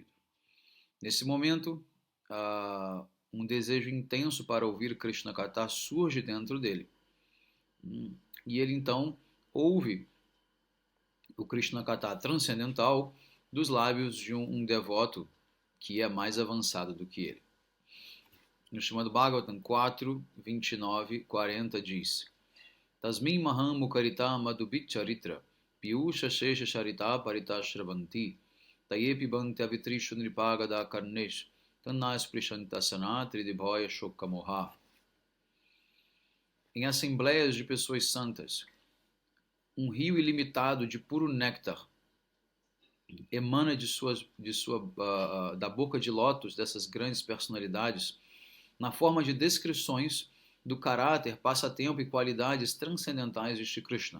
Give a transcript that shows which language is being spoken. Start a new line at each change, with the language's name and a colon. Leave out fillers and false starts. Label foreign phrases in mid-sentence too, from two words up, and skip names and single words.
Portuguese: Nesse momento, um desejo intenso para ouvir Krishna Katha surge dentro dele. E ele então ouve o Krishna Katha transcendental dos lábios de um devoto que é mais avançado do que ele. No Srimad Bhagavatam 4, 29, 40 diz:
Sanskrit: Tasmin maham mukarita madhubicharitra piyusha shesha charita parita shravanti tayepi bhante avitrishu nripagada karnesh tanna sprishanta sanatri dibhoya shokamoha.
Portuguese: Em assembleias de pessoas santas, um rio ilimitado de puro néctar emana da boca de lótus dessas grandes personalidades na forma de descrições do caráter, passatempo e qualidades transcendentais de Shri Krishna.